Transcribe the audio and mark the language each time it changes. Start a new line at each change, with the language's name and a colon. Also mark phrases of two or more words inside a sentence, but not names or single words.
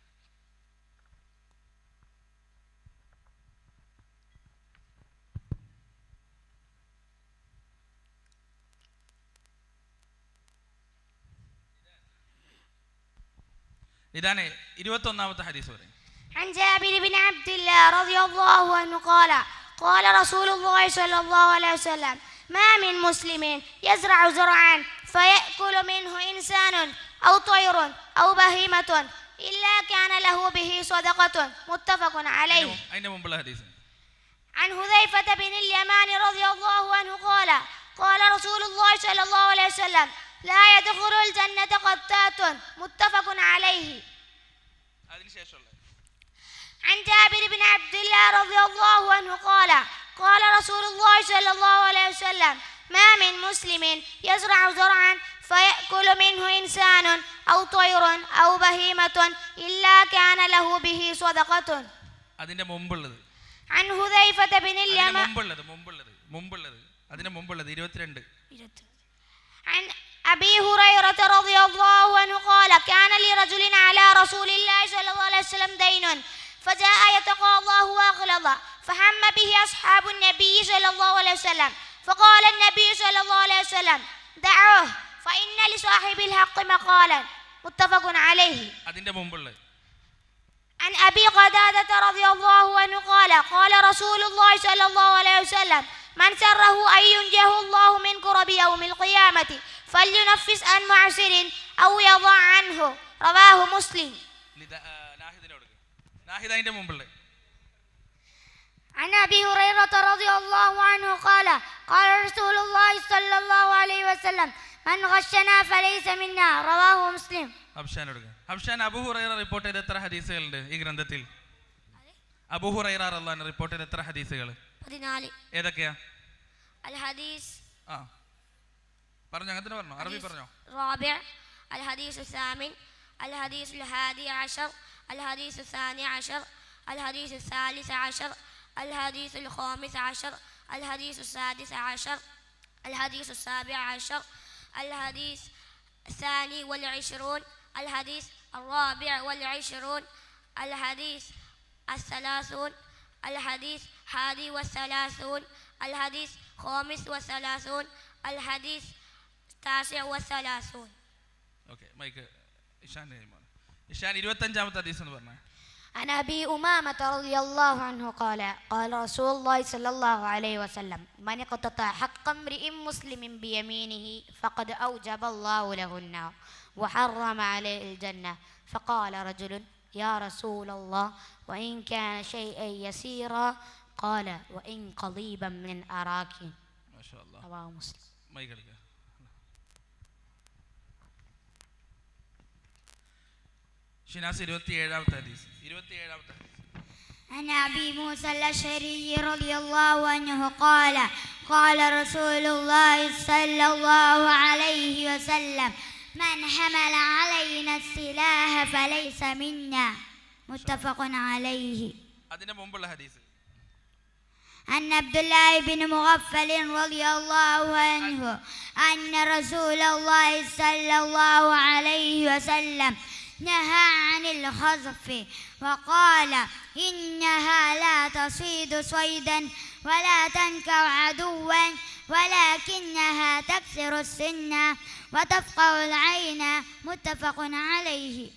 Malayalam: ലിദാനെ 21ാമത്തെ ഹദീസ് പറയും.
Arabic: عن جابر بن عبد الله رضي الله عنه قال قال رسول الله صلى الله عليه وسلم ما من مسلم يزرع زرعا فيأكل منه إنسان أو طير أو بهيمة إلا كان له به صدقة متفق عليه.
Malayalam: അതിന്റെ മുമ്പുള്ള ഹദീസ്
Arabic: عن حذيفة بن اليمان رضي الله عنه قال قال رسول الله صلى الله عليه وسلم لا يدخل الجنة قتات متفق عليه.
Malayalam: അതിനുശേഷമുള്ള
Arabic: عن جابر بن عبد الله رضي الله عنه قال قال رسول الله صلى الله عليه وسلم ما من مسلم يزرع زرعا فيأكل منه إنسان أو طير أو بهيمة إلا كان له به صدقة.
Malayalam: അതിന്റെ മുമ്പുള്ളത്
Arabic: عن حذيفة بن اليمان
Malayalam: അതിന്റെ മുമ്പുള്ളത് 22.
Arabic: عن أبي هريرة رضي الله عنه قال كان لرجل على رسول الله صلى الله عليه وسلم دين فجاء يتقاضاه وأغلظ فهم به أصحاب النبي صلى الله عليه وسلم فقال النبي صلى الله عليه وسلم دعوه فإن لصاحب الحق مقالا متفق عليه.
Malayalam: അതിന്റെ മുമ്പുള്ളത്
Arabic: عن أبي قتادة رضي الله عنه قال قال رسول الله صلى الله عليه وسلم من سره أن ينجه الله من كرب يوم القيامة فلينفس عن معسر أو يضع عنه رواه مسلم.
Malayalam: നാഹിദ അതിന്റെ മുമ്പുള്ളത്
Arabic: عن أبي هريرة رضي الله عنه قال قال رسول الله صلى الله عليه وسلم من غشنا فليس منا رواه مسلم.
Malayalam: ഹബ്ഷാൻ അബൂ ഹുറൈറ റിപ്പോർട്ട് ചെയ്ത എത്ര ഹദീസുകളുണ്ട് ഈ ഗ്രന്ഥത്തിൽ? അബൂ ഹുറൈറ
Arabic: رضي الله عنه
Malayalam: റിപ്പോർട്ട് ചെയ്ത എത്ര ഹദീസുകൾ? 14. ഏതൊക്കെയാ?
Arabic: الحديث
Malayalam: പറഞ്ഞു, അങ്ങനെ പറഞ്ഞോ, അറബി പറഞ്ഞോ.
Arabic: رابع الحديث الثامن الحديث الحادي عشر الحديث الثاني عشر الحديث الثالث عشر الحديث الخامس عشر الحديث السادس عشر الحديث السابع عشر الحديث الثاني والعشرون الحديث الرابع والعشرون الحديث الثلاثون الحديث حادي والثلاثون الحديث خامس والثلاثون الحديث التاسع والثلاثون.
Malayalam: ഓക്കെ, മൈക്ക് ഇഷാൻ 25ാമത്തെ ഹദീസ് എന്ന് പറഞ്ഞേ.
Arabic: عن أبي أمامة رضي الله عنه قال قال رسول الله صلى الله عليه وسلم من اقتطع حق امرئ مسلم بيمينه فقد أوجب الله له النار وحرم عليه الجنة فقال رجل يا رسول الله وإن كان شيئا يسيرا قال وإن قضيبا من أراك. ما شاء الله. رواه مسلم.
Malayalam: മൈക്ക് എടുക്കുക. ഷിനാസ് 27ാമത്തെ ഹദീസ്.
Arabic: عن أبي موسى الأشعري رضي الله عنه قال قال رسول الله صلى الله عليه وسلم من حمل علينا السلاح فليس منا متفق عليه.
Malayalam: അതിന്റെ മുമ്പുള്ള ഹദീസ്
Arabic: عن عبد الله بن مغفل رضي الله عنه أن رسول الله صلى الله عليه وسلم نهى عن الخزف وقال إنها لا تصيد صيدا ولا تنكر عدوا ولكنها تكسر السن وتفقع العين متفق عليه.